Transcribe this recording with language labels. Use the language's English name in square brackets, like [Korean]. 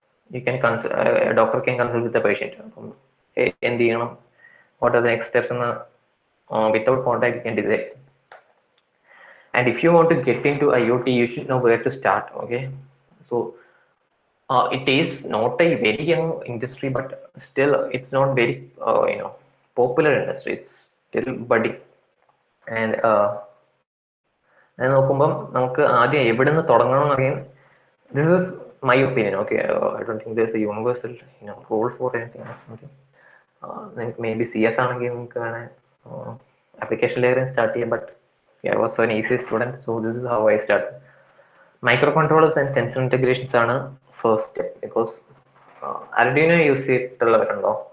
[English] You can a doctor can consult with the patient. And what are the next steps in the without contact you can decide. And if you want to get into IoT, you should know where to start. Okay, so it is not a very young industry, but still it's not very popular industry. It's still budding. [Malayalam] And നോക്കുമ്പം നമുക്ക് ആദ്യം എവിടെ നിന്ന് തുടങ്ങണം എന്ന് അറിയാൻ, [English] this is my opinion. Okay, I don't think there's a universal rule for anything or something. [Malayalam] നിങ്ങൾക്ക് may be CS ആണെങ്കിൽ നിങ്ങൾക്ക് വേണേൽ ആപ്ലിക്കേഷൻ ലെയർ സ്റ്റാർട്ട് ചെയ്യാം, but [English] I was an easy student, so this is how I started. Microcontrollers and sensor integrations are first step, because Arduino [Malayalam] use ചെയ്തിട്ടുള്ളവരുണ്ടോ?